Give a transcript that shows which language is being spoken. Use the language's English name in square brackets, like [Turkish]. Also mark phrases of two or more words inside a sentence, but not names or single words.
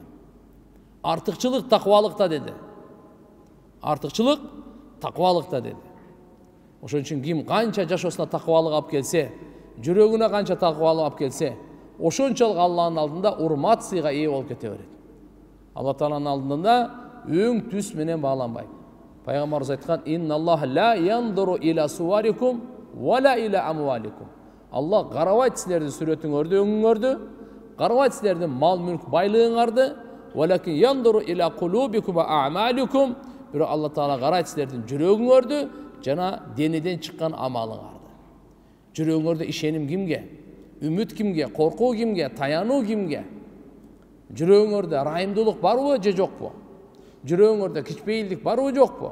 [Kyrgyz] Артыкчылык таквалыкта деди. Артыкчылык таквалыкта деди. Ошон үчүн ким канча жашоосуна таквалык алып келсе, жүрөгүнө канча таквалык алып келсе, ошончолук Алланын алдында урмат сыйга ээ болуп кете берет. Алла Тааланын алдында өң түс менен бааланбайт. Пайгамбарыбыз айткан: [Arabic] "إن الله لا ينظر إلى صوركم ولا إلى أموالكم." [Kyrgyz] Алла карабайт силердин сүрөтүңөрдү, өңүңөрдү, карабайт силердин мал мүлк байлыгыңарды, [Arabic] ولكن ينظر إلى قلوبكم وأعمالكم. [Kyrgyz] Бирок Алла Таала карайт силердин жүрөгүңөрдү жана денеден чыккан амалыңарды. Жүрөгүңөрдө ишеним кимге? Үмүт кимге? Коркуу кимге? Таянуу кимге? Жүрөгүңөрдө ырайымдуулук барбы же жокпу? Жүрөгүңөрдө кичпейилдик барбы жокпу?